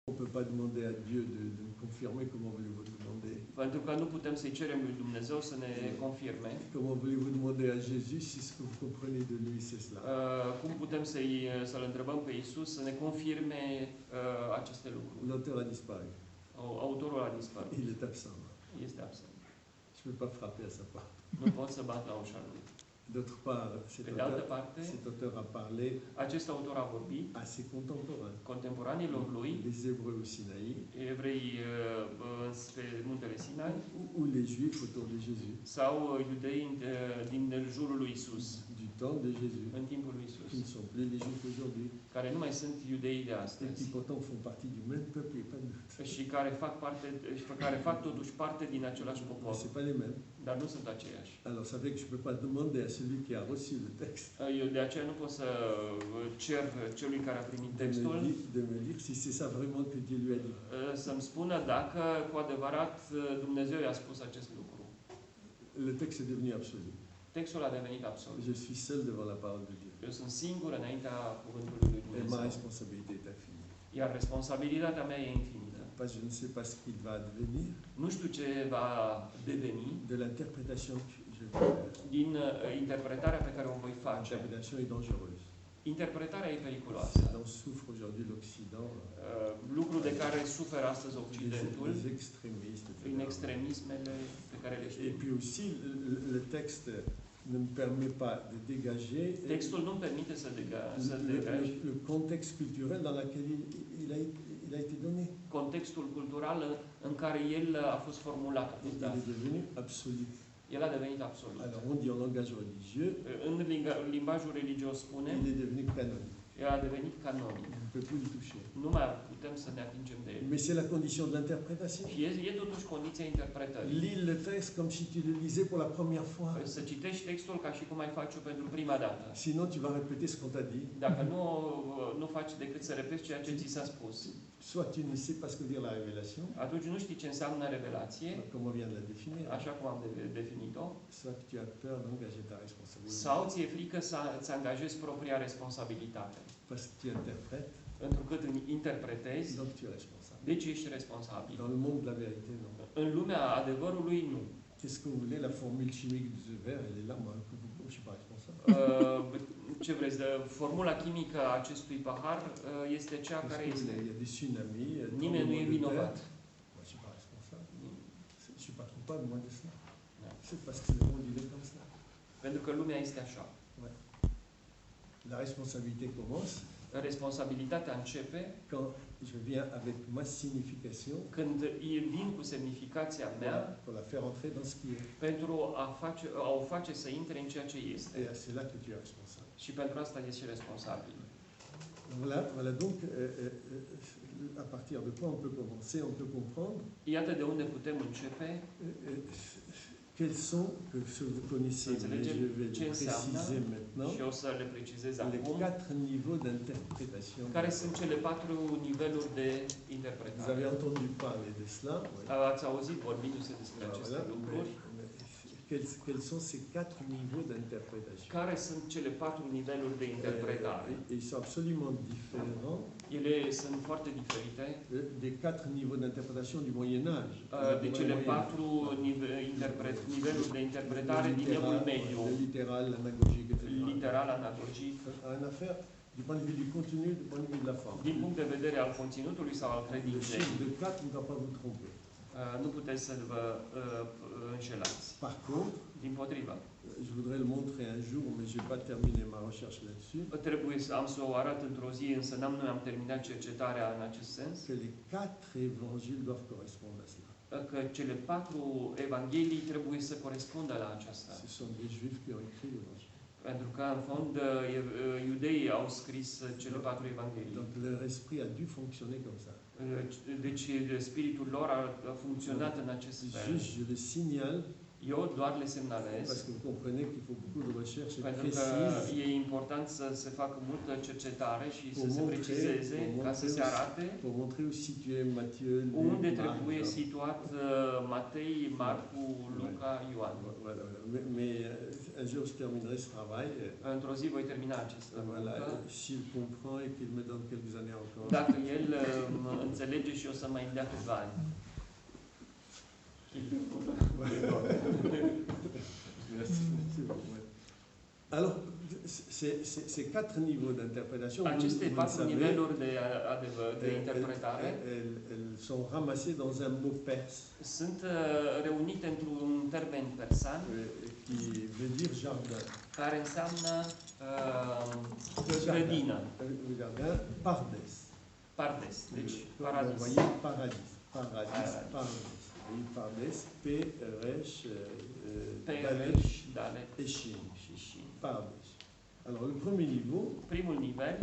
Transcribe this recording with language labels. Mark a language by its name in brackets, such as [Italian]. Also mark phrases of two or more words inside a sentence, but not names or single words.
[French] On ne peut pas demander à Dieu de nous confirmer, comment voulez-vous demander? [Romanian] Pentru că nu putem să-i cerem lui Dumnezeu să ne confirme. [French] Comment voulez-vous demander à Jésus si ce que vous comprenez de lui c'est cela? [Romanian] Cum putem să-l întrebăm pe Isus să ne confirme aceste lucruri? [French] L'auteur a disparu. [Romanian] Autorul a dispărut. [French] Il est absent. [Romanian] Este absent. [French] Je ne peux pas frapper à sa porte. [Romanian] Nu pot să bat la ușa lui. [French] D'autre part, [Romanian] Pe de altă parte, [French] cet auteur a parlé [Romanian] acest autor a vorbit [French] à ses contemporains, [Romanian] contemporanilor lui, [French] les Hébreux au Sinaï, [Romanian] evrei pe muntele Sinai, [French] ou les Juifs autour de Jésus, [Romanian] sau iudei din jurul lui Isus, [French] du temps de Jésus, [Romanian] în timpul lui [French] qui ne [Romanian] Isus, [French] sont plus les Juifs aujourd'hui, [Romanian] care nu mai sunt iudei de [French] et [Romanian] astăzi [French] qui pourtant font partie du même peuple, et pas de doute. [Romanian] și care fac totuși parte din același popor, [French] Mais ce pas les mêmes. [Romanian] dar nu sunt aceiași. [French] Alors, c'est vrai que je ne peux pas demander à celui qui a reçu le texte [Romanian] Eu de aceea nu pot să cer celui care a primit textul [French] de me dire si c'est ça vraiment que Dieu lui a dit. [Romanian] să-mi spună dacă cu adevărat Dumnezeu i-a spus acest lucru. [French] Le texte est devenu absolu. [Romanian] Textul a devenit absolut. [French] Je suis seul devant la parole de Dieu. [Romanian] Eu sunt singur înaintea cuvântului lui [French] Et ma [Romanian] Dumnezeu. [French] responsabilité est infinie. [Romanian] Iar responsabilitatea mea e infinită. [French] Parce que je ne sais pas ce qu'il va advenir [Romanian] Nu știu ce va deveni [French] de l'interprétation que je vais faire. [Romanian] din interpretarea pe care o voi face. [French] L'interprétation est dangereuse. [Romanian] Interpretarea e periculoasă. [French] Dont souffre aujourd'hui l'Occident, [Romanian] Lucru de care suferă astăzi Occidentul [French] les extrémistes, [Romanian] prin [French] etc. [Romanian] extremismele pe care le [French] Et [Romanian] știm. [French] puis aussi, le texte ne me permet pas de dégager [Romanian] Textul nu-mi permite să degaj [French] le contexte culturel dans lequel il a été donné. [Romanian] contextul cultural în care el a fost formulat. A fost [French] Il [Romanian] dat. [French] est devenu absolu. [Romanian] El a devenit absolut. [French] Alors on dit en langage religieux, [Romanian] În limbajul religios spune, [French] il est devenu canonique. [Romanian] el a devenit canonic. [French] On ne peut plus le toucher. [Romanian] Nu mai putem să ne atingem de el. [French] Mais c'est la condition de l'interprétation. [Romanian] Și e totuși condiția interpretării. [French] Lis le texte comme si tu le lisais pour la première fois. [Romanian] Să citești textul ca și cum ai face-o pentru prima dată. [French] Sinon, tu vas répéter ce qu'on t'a dit. [Romanian] Dacă nu faci decât să repeți ceea ce ți s-a spus, [French] Soit tu ne sais pas ce que veut dire la révélation, [Romanian] atunci nu știi ce înseamnă revelație, [French] comme on vient de la définir, [Romanian] așa cum am definit-o, [French] soit que tu as peur d'engager ta responsabilité. [Romanian] sau ți-e frică să angajezi propria responsabilitate. [French] Parce que tu interprètes, [Romanian] Întrucât interpretezi, [French] donc tu es responsable. [Romanian] deci ești responsabil. [French] Dans le monde de la vérité, non. [Romanian] În lumea adevărului, nu. [French] Qu'est-ce que vous voulez? La formule chimique de ce verre, elle est là, moi, je ne suis pas responsable. [Romanian] Ce vreți? Formula chimică a acestui pahar este cea care [French] Parce [Romanian] este. [French] qu'il y a des tsunamis, [Romanian] Nimeni nu e vinovat. [French] moi, je ne suis pas responsable. Je ne suis pas coupable, moi, de cela. Non. C'est parce que le monde, il est comme ça. [Romanian] Pentru că lumea este așa. [French] La responsabilité commence [Romanian] Responsabilitatea începe [French] quand je viens avec ma signification [Romanian] când vin cu semnificația mea [French] pour la faire entrer dans ce qui est. [Romanian] pentru a o face să intre în ceea ce este. [French] Et c'est là que tu es responsable. [Romanian] Și pentru asta ești și responsabil. [French] Voilà donc, à partir de quoi on peut commencer, on peut comprendre [Romanian] Iată de unde putem începe [French] quels sont, que vous connaissez, mais je vais [Romanian] ce [French] les [Romanian] înseamnă [French] préciser maintenant, [Romanian] și o să le precizez [French] les [Romanian] acum. [French] 4 niveaux d'interprétation. [Romanian] Care sunt cele 4 niveluri de [French] Vous [Romanian] interpretare? [French] avez entendu parler de cela. Oui. [Romanian] Ați auzit vorbindu-se despre aceste [French] Voilà, [Romanian] lucruri? [French] mais quels sont ces 4 niveaux d'interprétation? [Romanian] Care sunt cele 4 niveluri de interpretare? [French] Ils sont absolument différents [Romanian] Ele sunt foarte diferite [French] des 4 niveaux d'interprétation du Moyen Âge. [Romanian] de cele 4 niveluri de interpretare din Evul Mediu. [French] Le littéral, l'anagogique, etc. [Romanian] Literal, analogic, [French] Rien à faire du point de vue du contenu, du point de vue de la forme. [Romanian] din punct de vedere al conținutului sau al [French] Le [Romanian] credinței. [French] chiffre de 4 ne doit pas vous tromper. [Romanian] Nu puteți să vă înșelați. [French] Par contre, [Romanian] Dimpotrivă. [French] je voudrais le montrer un jour, mais je n'ai pas terminé ma recherche là-dessus, [Romanian] Trebuie să am să o arăt într-o zi, însă nu am terminat cercetarea în acest sens, [French] que les 4 évangiles doivent correspondre à cela. [Romanian] că cele 4 evanghelii trebuie să corespundă la aceasta. [French] Ce sont des juifs qui ont écrit l'évangile. [Romanian] Pentru că, în fond, iudeii au scris cele 4 evanghelii. [French] Donc leur esprit a dû fonctionner comme ça. [Romanian] Deci, spiritul lor a funcționat în acest fel. [French] Juste, je le signale [Romanian] Eu doar le [French] Parce [Romanian] semnalez, [French] que vous comprenez qu'il faut beaucoup de recherche [Romanian] pentru că [French] précise [Romanian] e important să se facă multă cercetare și să se [French] pour [Romanian] precizeze, ca să se arate [French] pour montrer où situer Matthieu, [Romanian] unde [French] Luc, Marc, [Romanian] trebuie [French] Jean. [Romanian] situat Matei, Marcu, Luca, Ioan. [French] Voilà. Mais un jour je terminerai ce travail. [Romanian] Într-o zi voi termina această [French] Voilà. [Romanian] muncă. [French] S'il comprend et qu'il me donne quelques années encore. [Romanian] Dacă el înțelege și o să mai îmi dea câțiva ani. [French] Merci. Alors, ces quatre niveaux d'interprétation, [Romanian] Aceste [French] vous le [Romanian] patru [French] savez, [Romanian] niveluri de adevăr, de interpretare, [French] elles sont ramassées dans un mot perse [Romanian] sunt reunite într-un termen persan [French] qui veut dire jardin. [Romanian] care înseamnă grădină, [French] Le jardin, pardes. [Romanian] pardes, deci [French] Vous [Romanian] paradis. [French] voyez, paradis. Pardes. Oui, pardes, P-R-H, [Romanian] Pereș, Dale [French] et Shin. [Romanian] și Shin. [French] Pardes. Alors, le premier niveau, [Romanian] Primul nivel